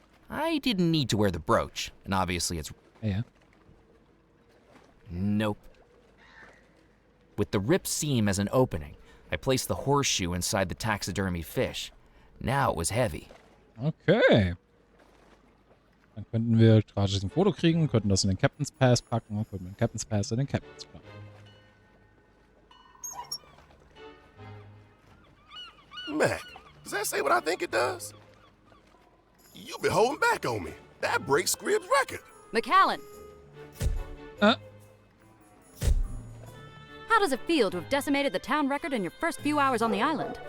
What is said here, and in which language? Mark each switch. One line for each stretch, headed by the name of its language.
English: I didn't need to wear the brooch, and obviously it's...
German: Ja.
English: Nope. With the ripped seam as an opening, I placed the horseshoe inside the taxidermy fish. Now it was heavy. Okay.
German: Dann könnten wir tragisch ein Foto kriegen, könnten das in den Captain's Pass packen, könnten den Captain's Pass in den Captain's packen.
English: Mac, does that say what I think it does? You've been holding back on me. That breaks Squibb's record. McAllen! How does it feel to have decimated the town record in your first few hours on the island?